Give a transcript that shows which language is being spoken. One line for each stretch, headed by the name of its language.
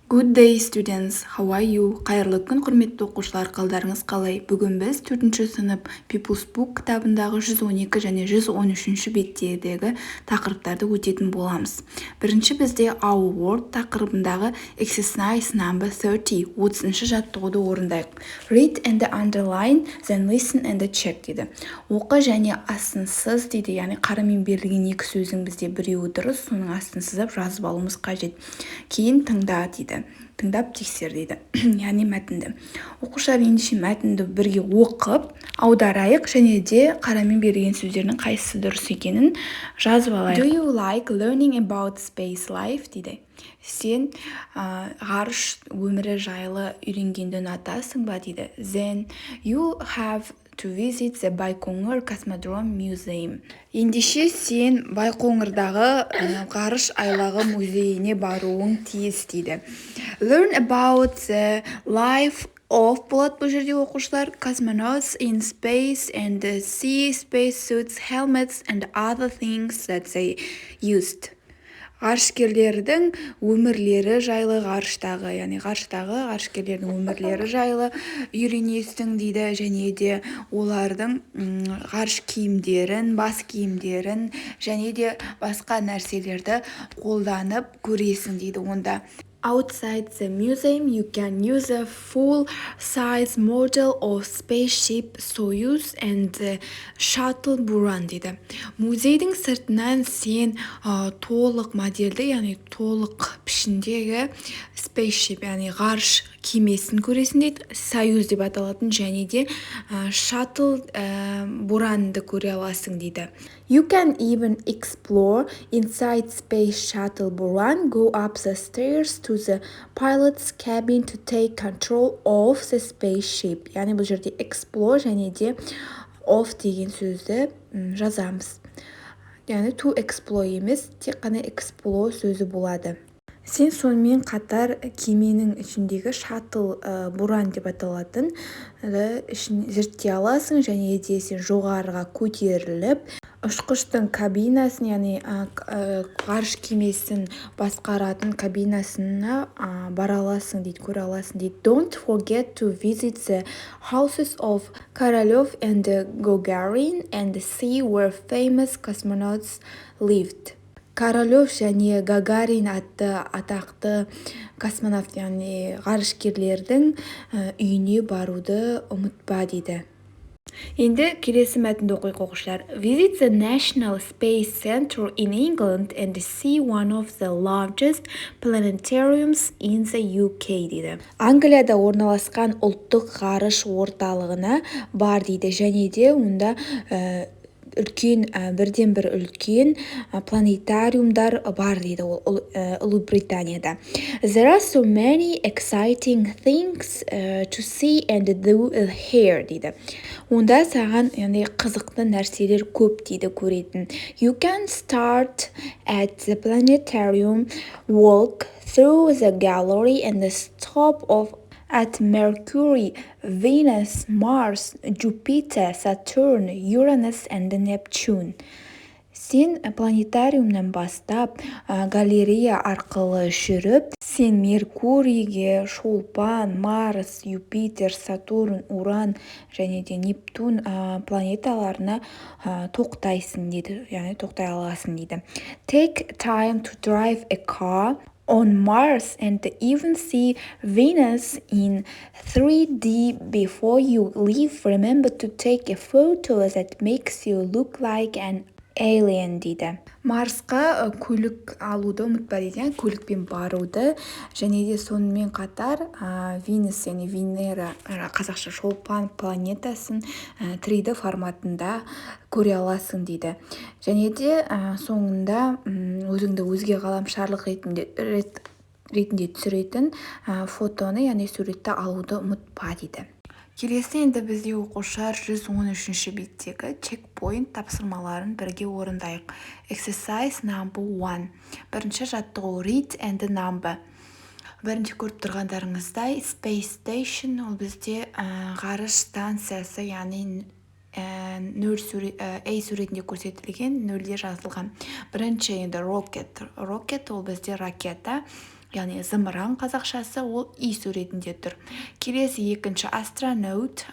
English: Good day students, how are you?
Kazakh: Қайырлы күн құрметті оқушылар, қалдарыңыз қалай? Бүгін біз 4-ші сынып People's Book кітабындағы 112 және 113-ші беттердегі тақырыптарды өтетін боламыз. Бірінші бізде Our Word тақырыбындағы
English: exercise number 30,
Kazakh: 30-ші жаттығуды орындайық.
English: Read and underline, then listen and check
Kazakh: дейді. Оқы және астынсыз дейді, яғни қарамен берілген екі сөздің бізде біреуі дұрыс, соның астын сызып жазып алуымыз қажет. Кейін тыңда дейді. Тыңдап тексер дейді. Яғни мәтінді. Оқушылар ендеше мәтінді бірге оқып, аударайық және де қарамен берілген сөздердің қайсысы дұрыс екенін жазып алайық.
English: Do you like learning about space life
Kazakh: дейді. Сен ғарыш өмірі жайлы үйренгенді ұнатасың ба дейді.
English: Then you have to visit the Байқоңыр Космодром Museum.
Kazakh: Ендеше сен Байқоңырдағы ғарыш айлағы музейіне баруың тиіс дейді.
English: Learn about the life of
Kazakh: болады бұл жерде оқушылар
English: cosmonauts in space and see space suits, helmets and other things that they used.
Kazakh: Ғарышкерлердің өмірлері жайлы ғарыштағы, яғни ғарышкерлердің өмірлері жайлы үйренесің дейді, және де олардың ғарыш киімдерін, бас киімдерін және де басқа нәрселерді қолданып көресің дейді. Онда
English: Outside the museum, you can use a full-size model of spaceship Soyuz and shuttle Buran
Kazakh: дейді. Музейдің сыртынан сен толық модельді, яғни толық пішіндегі
English: spaceship,
Kazakh: яғни ғарыш кемесін көресің дейді. Союз деп аталатын және де shuttle Буранды көре аласың дейді.
English: You can even explore inside space shuttle Buran, go up the stairs to the pilot's cabin to take control of the spaceship.
Kazakh: Яғни бұл жерде explore және де of деген сөзді жазамыз. Яғни
English: to explore
Kazakh: емес, тек қана explore сөзі болады. Сен сонымен қатар кеменің ішіндегі шаттл Буран деп аталатын ішін зерттей аласың және де сен жоғарыға көтеріліп ұшқыштың кабинасын, яғни ғарыш кемесін басқаратын кабинасына бара аласың дейді, көре аласың дейді.
English: Don't forget to visit the houses of Королев and Гагарин and see where famous cosmonauts lived.
Kazakh: Королев және Гагарин атты атақты космонавт, яғни ғарышкерлердің үйіне баруды ұмытпа дейді. Енді келесі мәтінді оқиық оқушылар.
English: Visit the National Space Center in England and see one of the largest planetariums in the UK
Kazakh: дейді. Англияда орналасқан ұлттық ғарыш орталығына бар дейді, және де онда бірден бір үлкен планетариумдар бар дейді Ұлыбританияда.
English: There are so many exciting things to see and do here
Kazakh: дейді. Онда саған қызықты нәрселер көп дейді көретін.
English: You can start at the planetarium, walk through the gallery and stop off at Mercury, Venus, Mars, Jupiter, Saturn, Uranus and Neptune.
Kazakh: Сен планетариумнан бастап галерея арқылы жүріп, сен Меркурийге, Шолпан, Марс, Юпитер, Сатурн, Уран және де Нептун планеталарына тоқтайсың дейді, яғни тоқтай аласың дейді.
English: Take time to drive a car on Mars and even see Venus in 3D before you leave. Remember to take a photo that makes you look like an alien
Kazakh: дейді. Марсқа көлік алуды ұмытпа дейді, көлікпен баруды және де сонымен қатар Венус, яғни Венера, қазақша Шолпан планетасын 3D форматында көре аласың дейді. Және де соңында өзіңді өзге ғаламшарлық ретінде түсіретін фотоны, яғни суретті алуды ұмытпа дейді. Келесі енді бізде оқушылар 113-ші беттегі чекпоинт тапсырмаларын бірге орындайық.
English: Exercise number 1.
Kazakh: Бірінші жаттығу
English: read and number.
Kazakh: Бірінші көріп тұрғандарыңыздай
English: space station,
Kazakh: ол бізде ғарыш станциясы, яғни A суретінде көрсетілген, нөлде жазылған. Бірінші енді rocket ол бізде ракета. яғни зымыран қазақшасы ол и суретінде тұр. Келесі екінші астронаут.